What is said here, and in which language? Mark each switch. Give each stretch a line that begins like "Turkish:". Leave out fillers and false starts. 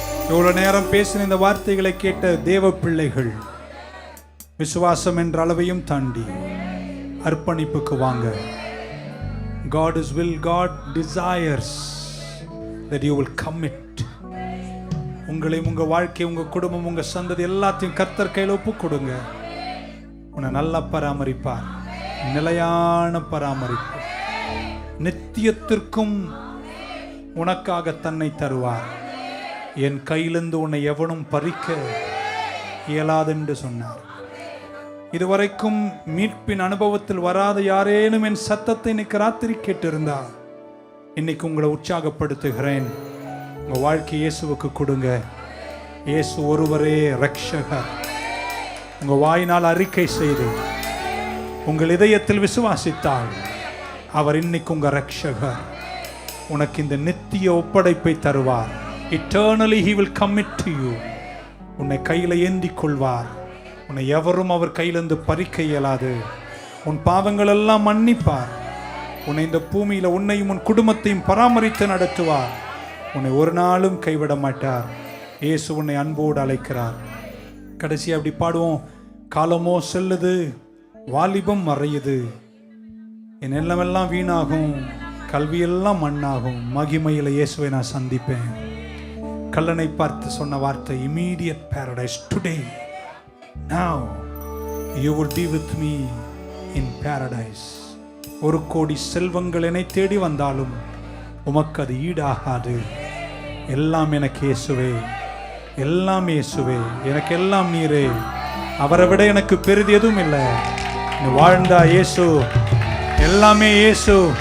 Tamil: இவ்வளவு நேரம் பேசின இந்த வார்த்தைகளை கேட்ட தேவ பிள்ளைகள், விசுவாசம் என்ற அளவையும் தாண்டி அர்ப்பணிப்புக்கு வாங்க.
English: God is will, God desires that you will commit.
Tamil: உங்களையும் உங்க வாழ்க்கை, உங்க குடும்பம், உங்க சந்ததி எல்லாத்தையும் கர்த்தர் கையில் ஒப்பு கொடுங்க. உன்னை நல்லா பராமரிப்பார். நிலையான பராமரிப்பு, நித்தியத்திற்கும் உனக்காக தன்னை தருவார். என் கையிலிருந்து உன்னை எவனும் பறிக்க இயலாது என்று சொன்னார். இதுவரைக்கும் மீட்பின் அனுபவத்தில் வராத யாரேனும் என் சத்தத்தை இன்னைக்கு ராத்திரி கேட்டிருந்தா, இன்னைக்கு உங்களை உற்சாகப்படுத்துகிறேன். உங்க வாழ்க்கை இயேசுவுக்கு கொடுங்க. இயேசு ஒருவரே ரட்சகர். உங்க வாயினால் அறிக்கை செய்து உங்கள் இதயத்தில் விசுவாசித்தால் அவர் இன்னைக்கு உங்க ரட்சகர். உனக்கு இந்த நித்திய ஒப்படைப்பை தருவார்.
English: Eternally he will commit to you.
Tamil: உன்னை கையில் ஏந்தி கொள்வார். உன்னை எவரும் அவர் கையிலிருந்து பறிக்க இயலாது. உன் பாவங்கள் எல்லாம் மன்னிப்பார். உன்னை இந்த பூமியில் உன்னையும் உன் குடும்பத்தையும் பராமரித்து நடத்துவார். உன்னை ஒரு நாளும் கைவிட மாட்டார். இயேசு உன்னை அன்போடு அழைக்கிறார். கடைசி அப்படி பாடுவோம். காலமோ செல்லுது, வாலிபம் மறையுது, என் எல்லாம் வீணாகும், கல்வியெல்லாம் மண்ணாகும், மகிமையில் இயேசுவை நான் சந்திப்பேன். கல்லனை பார்த்து சொன்ன வார்த்தை,
English: immediate paradise today, now you will be with me in paradise.
Tamil: ஒரு கோடி செல்வங்கள் என்னை தேடி வந்தாலும் உமக்கு அது ஈடாகாது. எல்லாம் எனக்கு இயேசுவே, எல்லாம் இயேசுவே, எனக்கு எல்லாம் நீரே. அவரை விட எனக்கு பெரிது எதுவும் இல்லை. வாழ்ந்தா இயேசு, எல்லாமே இயேசு.